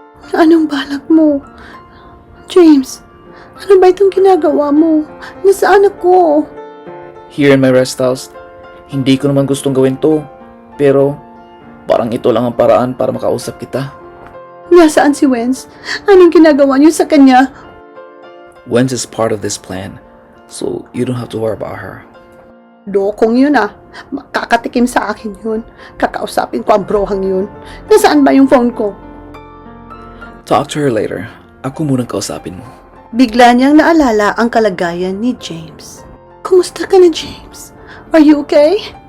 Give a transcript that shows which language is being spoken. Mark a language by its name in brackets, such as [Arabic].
[Filipino] Anong balak mo? James, ano ba itong ginagawa mo? Nasaan ako? [English] Here in my rest house, [Filipino] hindi ko naman gustong gawin to, pero parang ito lang ang paraan para makausap kita. Nasaan si Wenz? Anong ginagawa niyo sa kanya? [English] Wenz is part of this plan, so you don't have to worry about her. [Filipino] Dokong yun ah. Makakatikim sa akin yun. Kakausapin ko ang brohang yun. Nasaan ba yung phone ko? [English] Talk to her later. [Filipino] Ako munang kausapin mo. Bigla niyang naalala ang kalagayan ni James. Kumusta ka na, James? [English] Are you okay?